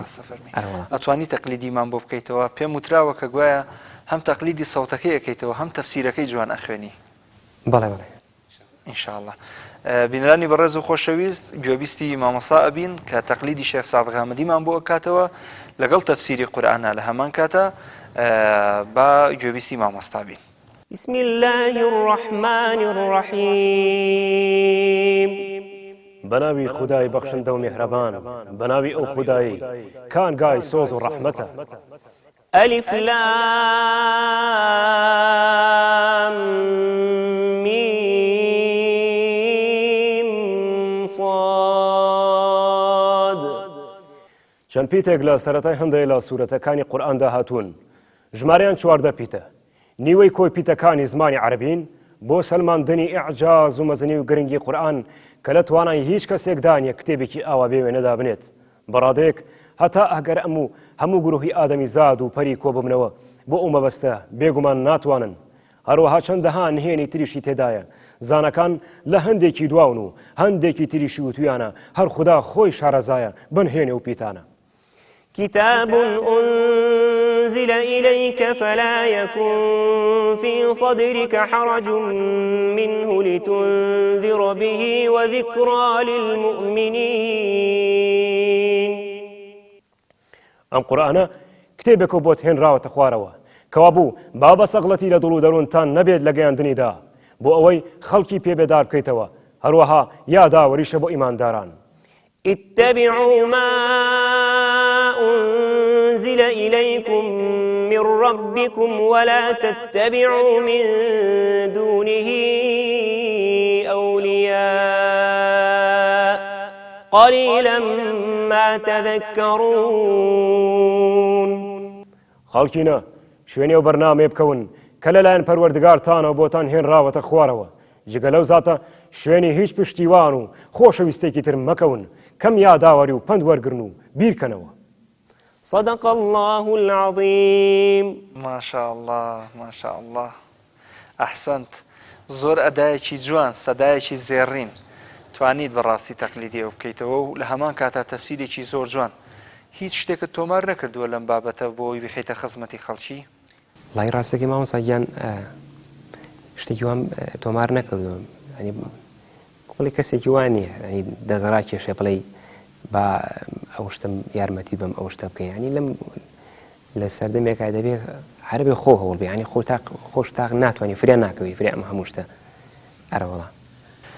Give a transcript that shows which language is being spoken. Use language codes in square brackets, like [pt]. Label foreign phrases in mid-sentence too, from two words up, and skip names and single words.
[ckb] ئەتوانی تەقلیدیمان بۆ بکەیتەوە؟ پێم وتراوە کە گوایە هەم تەقلیدی سەوتەکەی ئەەکەیتەوە هەم تەفسیرەکەی جوان ئەخوێنی. بەڵێ بەڵێ [ar] ئینشاءالله. [ckb] بینرانی بەڕێز و خۆشەویست، گوێبیستی مامۆستا ئەبین کە تەقلیدی شێخ سەعەد غامدیمان بۆ ئەکاتەوە لەگەڵ تەفسیری قورئانە لە هەمان کاتە با گوێبیستی مامۆستا بین. [ar] بسم الله الرحمن الرحيم. [ckb] بناوی خدای بەخشندە و میهرەبان، بناوی ئەو خدایی کانگای سۆز و ڕەحمەتە. [ar] ألف لام ميم صاد. [ckb] چەند پیتێک لە سەرەتای هەندێک لە سوورەتەکانی قورئاندا هاتوون، ژمارەیان 14 پیتە. نیوەی کۆی پیتەکانی زمانی عەرەبین بۆ سەلماندنی ئیعجاز و مەزنی و گرنگی قورئان کە لە توانای هیچ کەسێکدا نیە کتێبێکی ئاوا بێ وێنەدا بنێت. بەڕادەیەک هەتا ئەگەر هەموو گروهی ئادەمی زاد و پەری کۆ ببنەوە بۆ ئەو مەبەستە بێگومان ناتوانن. هەروەها چەندەها نهێنی تریشی تێدایە، زانەکان لە هەندێکی دواون و هەندێکی تریشی وتویانە هەر خوددا خۆی شارەزایە بنهێنێ و پیتانە. [ar] كتاب أنزل إليك فلا يكن في صدرك حرج منه لتنذر به وذكرى للمؤمنين. [ckb] ئەم قورئانە کتێبێک بۆت هێنراوەتە خوارەوە کەوا بوو با بە سەغڵەتی لە دڵ و دەروونتان نەبێت لە گەیاندنیدا بۆ ئەوەی خەڵکی پێبێدار بکەیتەوە، هەروەها یاداوەریشە بۆ ئیمانداران. [ar] اتبعوا ما أنزل إليكم من ربكم ولا تتبعوا من دونه أولياء قليلا ما تذكرون. [ckb] خەڵکینە شوێنێ و بەرنامێ بکەون کە لەلایەن پەروەردگارتانەوە بۆتان هێنراوەتە خوارەوە، جگە لەو زاتە شوێنی هیچ پشتیوان و خۆشەویستێکی تر مەکەون، کەم یاداوەری و پند وەرگرن و بیرکەنەوە. [ar] صدق الله العظيم. ما شاء الله ما شاء الله. [ckb] ئەحسەنت. زۆر ئەدایەکی جوان، سەدایەکی زێڕین. توانیت بەڕاستی تەقلیدی ئەو بکەیتەوە و لە هەمان کاتا تەفسیرێکی زۆر جوان. هیچ شتێکت تۆمار نەکردووە لەم بابەتە بۆی بخەیتە خزمەتی خەڵکی؟ وڵای ڕاستەکەی مامۆستا گیان شتێکی وام تۆمار نەکردووە، ینی بڵێ کەسێکی وان نییە، ینی دەزەرا کێشێ بڵێ با ئەو شتم یارمەتی بم ئەو شتە بکەین، ینی لەم لە سەردەمێکا دەبێ هەربێ خۆ هەوڵ بێ، ینی خۆش تاق ناتوانانی فرێ ناکەوی فرێ ئەمە هەموو شتە.